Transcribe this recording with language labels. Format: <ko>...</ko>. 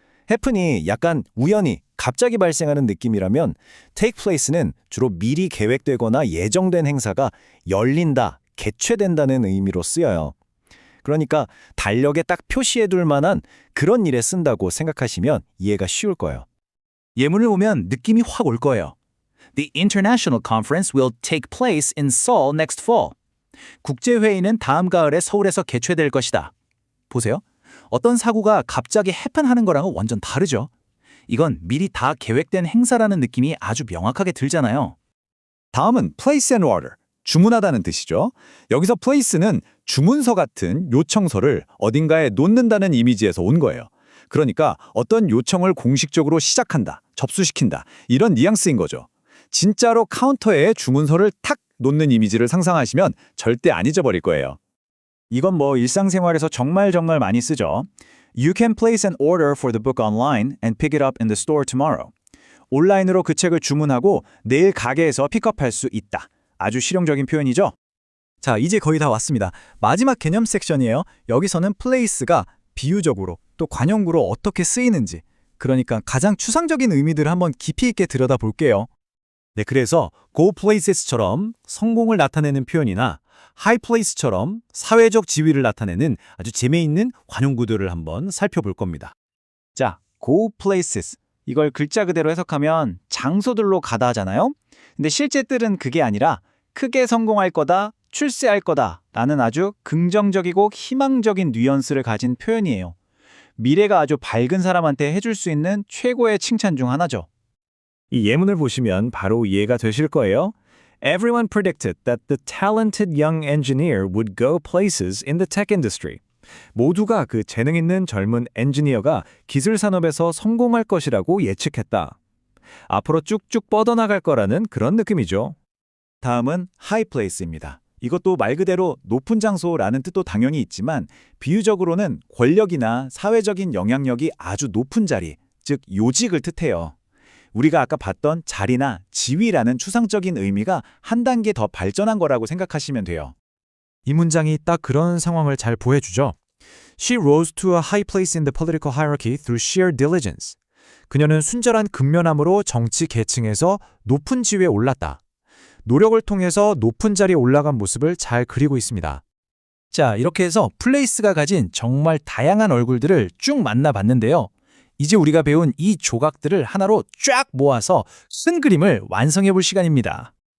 <ko>happen이 약간 우연히 갑자기 발생하는 느낌이라면 take place는 주로 미리 계획되거나 예정된 행사가 열린다, 개최된다는 의미로 쓰여요. 그러니까 달력에 딱 표시해둘 만한 그런 일에 쓴다고 생각하시면 이해가 쉬울 거예요. 예문을 보면 느낌이 확 올 거예요.</ko> <en>The international conference will take place in Seoul next fall.</en> <ko>국제회의는 다음 가을에 서울에서 개최될 것이다. 보세요. 어떤 사고가 갑자기 해픈하는 거랑은 완전 다르죠. 이건 미리 다 계획된 행사라는 느낌이 아주 명확하게 들잖아요. 다음은 place and order, 주문하다는 뜻이죠. 여기서 place는 주문서 같은 요청서를 어딘가에 놓는다는 이미지에서 온 거예요. 그러니까 어떤 요청을 공식적으로 시작한다, 접수시킨다, 이런 뉘앙스인 거죠. 진짜로 카운터에 주문서를 탁 놓는 이미지를 상상하시면 절대 안 잊어버릴 거예요. 이건 뭐 일상생활에서 정말 많이 쓰죠.</ko> <en>You can place an order for the book online and pick it up in the store tomorrow.</en> <ko>온라인으로 그 책을 주문하고 내일 가게에서 픽업할 수 있다. 아주 실용적인 표현이죠. 자, 이제 거의 다 왔습니다. 마지막 개념 섹션이에요. 여기서는 place가 비유적으로 또 관용구로 어떻게 쓰이는지, 그러니까 가장 추상적인 의미들을 한번 깊이 있게 들여다볼게요. 네, 그래서 go places처럼 성공을 나타내는 표현이나 high place처럼 사회적 지위를 나타내는 아주 재미있는 관용구들을 한번 살펴볼 겁니다. 자, go places. 이걸 글자 그대로 해석하면 장소들로 가다 하잖아요. 근데 실제 뜻은 그게 아니라 크게 성공할 거다, 출세할 거다 라는 아주 긍정적이고 희망적인 뉘앙스를 가진 표현이에요. 미래가 아주 밝은 사람한테 해줄 수 있는 최고의 칭찬 중 하나죠. 이 예문을 보시면 바로 이해가 되실 거예요.</ko> <en>Everyone predicted that the talented young engineer would go places in the tech industry.</en> <ko>모두가 그 재능 있는 젊은 엔지니어가 기술 산업에서 성공할 것이라고 예측했다. 앞으로 쭉쭉 뻗어나갈 거라는 그런 느낌이죠. 다음은 high place입니다. 이것도 말 그대로 높은 장소라는 뜻도 당연히 있지만 비유적으로는 권력이나 사회적인 영향력이 아주 높은 자리, 즉 요직을 뜻해요. 우리가 아까 봤던 자리나 지위라는 추상적인 의미가 한 단계 더 발전한 거라고 생각하시면 돼요. 이 문장이 딱 그런 상황을 잘 보여주죠.</ko> <en>She rose to a high place in the political hierarchy through sheer diligence.</en> <ko>그녀는 순절한 근면함으로 정치 계층에서 높은 지위에 올랐다. 노력을 통해서 높은 자리에 올라간 모습을 잘 그리고 있습니다. 자, 이렇게 해서 플레이스가 가진 정말 다양한 얼굴들을 쭉 만나봤는데요. 이제 우리가 배운 이 조각들을 하나로 쫙 모아서 큰 그림을 완성해 볼 시간입니다.</ko>